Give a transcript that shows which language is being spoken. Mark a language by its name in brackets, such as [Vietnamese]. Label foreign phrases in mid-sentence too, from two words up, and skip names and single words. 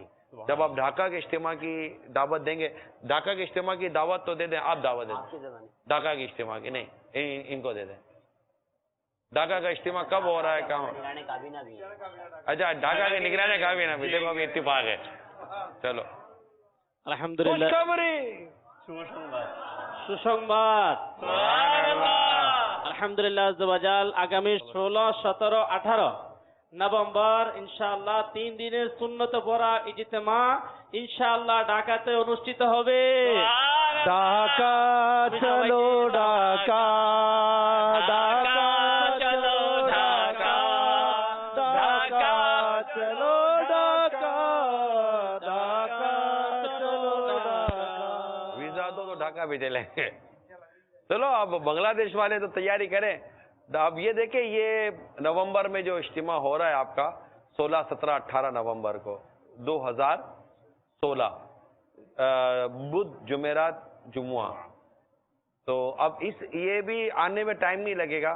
[Urdu] جب آپ ڈھاکہ کے اجتماع کی دعوت دیں گے, ڈھاکہ کے اجتماع کی دعوت تو دے دیں, آپ دعوت دے دیں ڈھاکہ کے اجتماع کی, نہیں ان کو دے دیں. ڈھاکہ کا اجتماع کب ہو رہا ہے, کہاں؟ اچھا ڈھاکہ کے نگرانی کابینہ بھی, دیکھو ابھی اتفاق ہے. چلو الحمدللہ. [Bangla] সুসংবাদ [Arabic] الحمد لله عز وجل [Bangla] আগামী 16, 17, 18 নভেম্বর ইনশাআল্লাহ 3 দিনের সুন্নত পড়া ইজতেমা ইনশাআল্লাহ ঢাকাতে অনুষ্ঠিত হবে. ঢাকা চলো ঢাকা, ঢাকা চলো ঢাকা, ঢাকা চলো ঢাকা, ঢাকা চলো ঢাকা. [Urdu] ویزا تو ڈھاکہ بھی دے لیں گے. چلو اب بنگلہ دیش والے تو تیاری کریں. اب یہ دیکھیں یہ نومبر میں جو اجتماع ہو رہا ہے آپ کا 16, 17, 18 نومبر کو 2016 بدھ جمعرات جمعہ, تو اب یہ بھی آنے میں ٹائم نہیں لگے گا.